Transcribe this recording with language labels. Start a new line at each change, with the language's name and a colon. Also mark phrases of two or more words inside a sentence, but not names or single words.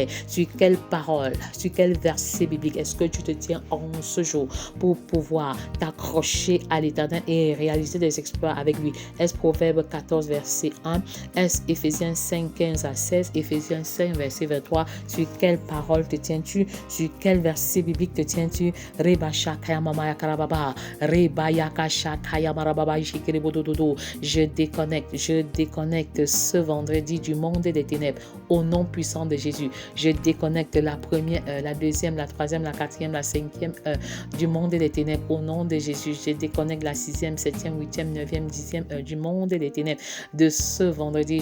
French: Sur quelle parole, sur quel verset biblique est-ce que tu te tiens en ce jour pour pouvoir t'accrocher à l'Éternel et réaliser des exploits avec lui? Est-ce Proverbe 14, verset 1? Est-ce Éphésiens 5, 15 à 16? Éphésiens 5, verset 23? Sur quelle parole te tiens-tu? Sur quel verset biblique te tiens-tu? Reba Shakaya Mama Yakarababa, Reba Yaka Shakaya Marababa Shikiribodododo. Je déconnecte ce vendredi du monde des ténèbres au nom puissant de Jésus. Je déconnecte la première heure, la deuxième, la troisième, la quatrième, la cinquième heure du monde des ténèbres au nom de Jésus. Je déconnecte la sixième, septième, huitième, neuvième, dixième heure du monde des ténèbres de ce vendredi.